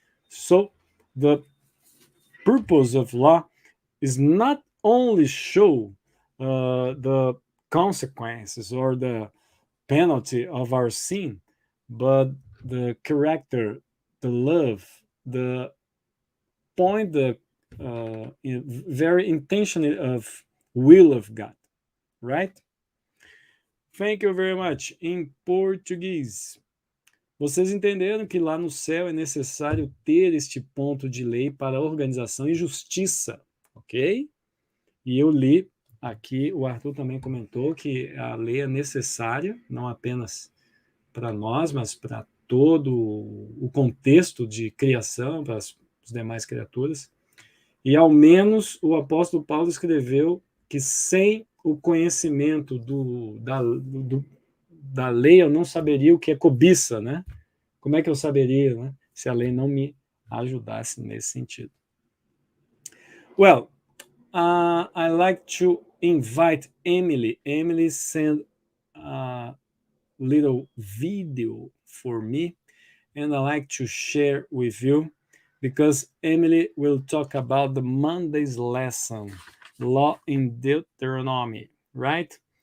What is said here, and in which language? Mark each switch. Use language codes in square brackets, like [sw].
[en] So the purpose of law is not only show the consequences or the penalty of our sin, but the character, the love, the point, the very intention of will of God, right? Thank you very much. [pt] Em português, vocês entenderam que lá no céu é necessário ter este ponto de lei para organização e justiça, ok? E eu li aqui, o Arthur também comentou que a lei é necessária, não apenas para nós, mas para todo o contexto de criação, para as demais criaturas. E ao menos o apóstolo Paulo escreveu que sem o conhecimento da lei eu não saberia o que é cobiça, né? Como é que eu saberia, né? Se a lei não me ajudasse nesse sentido. [en] Well, I like to invite Emily. Emily sent a little video for me, and I like to share with you because Emily will talk about the Monday's lesson, Law in Deuteronomy, right?